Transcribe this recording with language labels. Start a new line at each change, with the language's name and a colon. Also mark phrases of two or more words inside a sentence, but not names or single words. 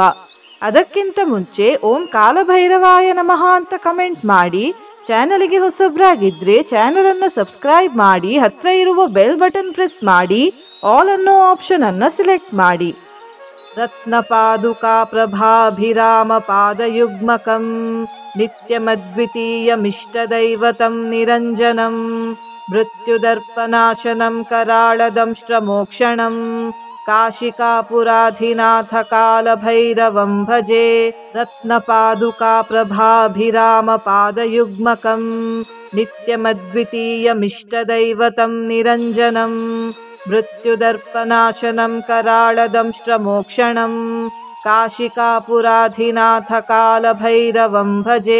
Kannada: ಅದಕ್ಕಿಂತ ಮುಂಚೆ
Sanskrit: ಓಂ ಕಾಲಭೈರವಾಯ ನಮಃ
Kannada: ಅಂತ ಕಮೆಂಟ್ ಮಾಡಿ, ಚಾನಲ್ಗೆ ಹೊಸಬ್ರಾಗಿದ್ರೆ ಚಾನಲ್ ಅನ್ನು ಸಬ್ಸ್ಕ್ರೈಬ್ ಮಾಡಿ, ಹತ್ರ ಇರುವ
English: bell button press
Kannada: ಮಾಡಿ, ಆಲ್ ಅನ್ನೋ ಆಪ್ಷನ್ ಅನ್ನು ಸೆಲೆಕ್ಟ್ ಮಾಡಿ.
Sanskrit: ರತ್ನಪಾದುಕಾ ಪ್ರಭಾಭಿರಾಮ ಪಾದಯುಗ್ಮಕಂ ನಿತ್ಯಮದ್ವಿತೀಯಮಿಷ್ಟದೈವತಂ ನಿರಂಜನಂ ಮೃತ್ಯುದರ್ಪನಾಶನಂ ಕರಾಳದಂಶ್ರಮೋಕ್ಷಣಂ ಕಾಶಿಕಾಪುರಾಧಿನಾಥ ಕಾಲಭೈರವಂ ಭಜೆ. ರತ್ನಪಾದುಕಾ ಪ್ರಭಾಭಿರಾಮ ಪಾದಯುಗ್ಮಕಂ ನಿತ್ಯಮದ್ವಿತೀಯಮಿಷ್ಟದೈವತಂ ನಿರಂಜನಂ ಮೃತ್ಯುದರ್ಪನಾಶನಂ ಕರಾಳದಂಶ್ರಮೋಕ್ಷಣಂ ಕಾಶಿಕಾಪುರಾಧಿನಾಥ ಕಾಲಭೈರವಂ ಭಜೆ.